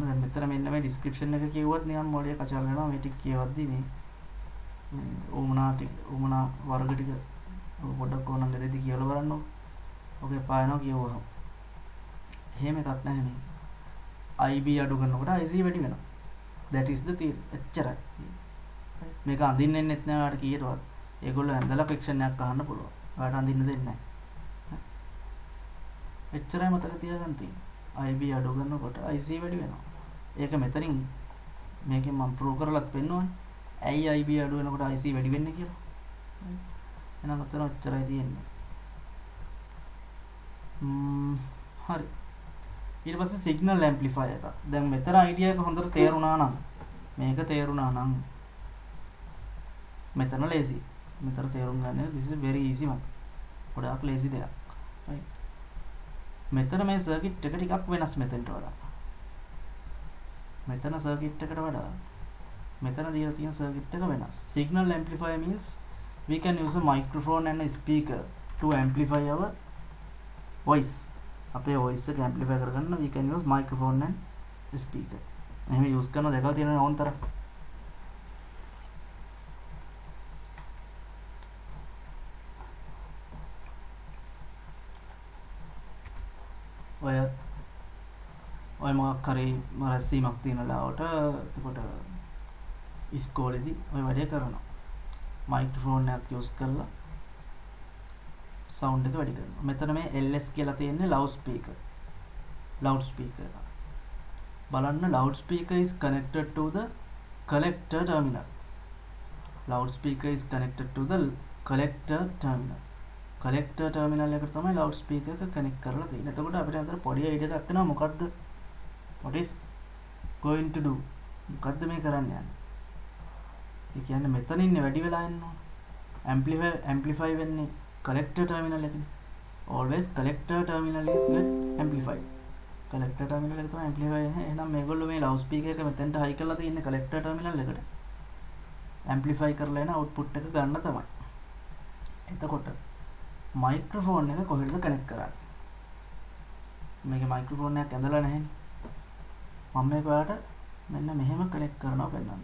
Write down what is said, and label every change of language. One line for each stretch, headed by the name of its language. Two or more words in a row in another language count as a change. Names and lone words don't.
Sinhala: දැන් මෙතන මෙන්න මේ ඩිස්ක්‍රිප්ෂන් එක කිව්වත් නිකන් මොළේ කචල් වෙනවා මේ ටික කියවද්දි මේ උමනා වර්ග ටික පොඩ්ඩක් ඕනනම් දෙදි කියලා බලන්න. ඔගේ පායනවා කියවුවා. එහෙම එකක් නැහැ නේ. IB අඩු කරනකොට IC වැඩි වෙනවා.
English: That is the theory.
Sinhala: එච්චරයි. මේක අඳින්නෙත් නැහැ ඔයාලට කීයටවත්. ඒගොල්ලෝ ඇඳලා ෆික්ෂන් එකක් අහන්න පුළුවන්. ඔයාලට අඳින්න දෙන්නේ නැහැ. එච්චරයි මතක තියාගන්න තියෙන්නේ. IB අඩු කරනකොට IC වැඩි වෙනවා. ඒක මෙතනින් මේකෙන් මම ප්‍රූව් කරලත් පෙන්නනවා. ඇයි IB අඩු වෙනකොට IC වැඩි වෙන්නේ කියලා. එහෙනම් අතන ඔච්චරයි තියෙන්නේ. හරි. ඊට පස්සේ
English: signal amplifier
Sinhala: එක. දැන් මෙතන අයිඩියා එක හොඳට තේරුණා නම් මේක තේරුණා නම් මෙතන ලේසි. මෙතන තේරුම් ගන්න
English: this is very easy one.
Sinhala: ගොඩාක් ලේසි දෙයක්. right. මෙතන මේ සර්කිට් එක ටිකක් වෙනස් මෙතනට වඩා. මෙතන සර්කිට් එකට වඩා මෙතන දීලා තියෙන සර්කිට් එක වෙනස්.
English: Signal amplifier means we can use a microphone and a speaker to amplify our voice. අපේ voice එක amplify කරගන්න we can use microphone and speaker.
Sinhala: එහෙම use කරන දෙකක් තියෙනවා ඕන තරම්. ඔය මොකක් හරි රැස්වීමක් තියෙන ලාවට එතකොට ඉස්කෝලේදී ඔය වැඩේ කරනවා. මයික්‍රොෆෝන් එකක් යූස් කරලා සවුන්ඩ් එක වැඩි කරනවා. මෙතන මේ LS කියලා තියෙන්නේ
English: loud speaker. loud speaker
Sinhala: එක. බලන්න
English: loud speaker is connected to the collector terminal. loud speaker is connected to the collector terminal. collector terminal
Sinhala: එකට තමයි
English: loud speaker
Sinhala: එක කනෙක්ට් කරලා තියෙන්නේ. එතකොට අපිට අතර පොඩි අයිඩියා එකක් එනවා මොකද්ද
English: what is going to do
Sinhala: මොකද්ද මේ කරන්න යන්නේ? ඒ කියන්නේ මෙතන ඉන්නේ වැඩි වෙලා ඉන්නවා. amplify වෙන්නේ
English: collector terminal
Sinhala: එකනේ.
English: always collector terminal is get amplified. collector terminal
Sinhala: එක තමයි amplify වෙන්නේ. එහෙනම් මේගොල්ලෝ මේ
English: loud speaker
Sinhala: එක මෙතෙන්ට high කරලා තියෙන්නේ
English: collector terminal
Sinhala: එකට. amplify කරලා එන output එක ගන්න තමයි. එතකොට microphone එක කොහෙද connect කරන්නේ? මේකේ microphone එකක් ඇඳලා නැහැනේ. මම මේක ඔයාලට මෙන්න මෙහෙම connect කරනවා පෙන්නන්න.